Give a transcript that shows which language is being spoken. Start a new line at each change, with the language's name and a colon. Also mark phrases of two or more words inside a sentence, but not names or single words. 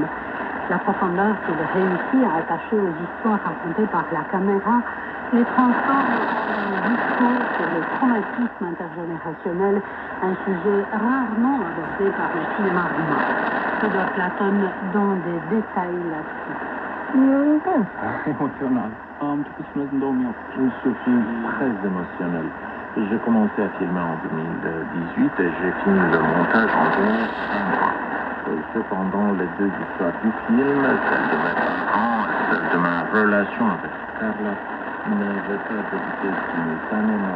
French: La profondeur qu'il réussit à attacher aux histoires racontées par la caméra les transforme en un discours sur le traumatisme intergénérationnel, un sujet rarement abordé par le cinéma roumain. Fodor Platon dans des détails là-dessus.
Romanian: Emoțional. Am început să filmez în 2008.
French: Ce film très émotionnel. J'ai commencé à filmer en 2018 et j'ai fini le montage en 2023. Cependant, les deux histoires du film, celle de mes parents et celle de ma relation avec Carla, n'avaient pas débuté simultanément.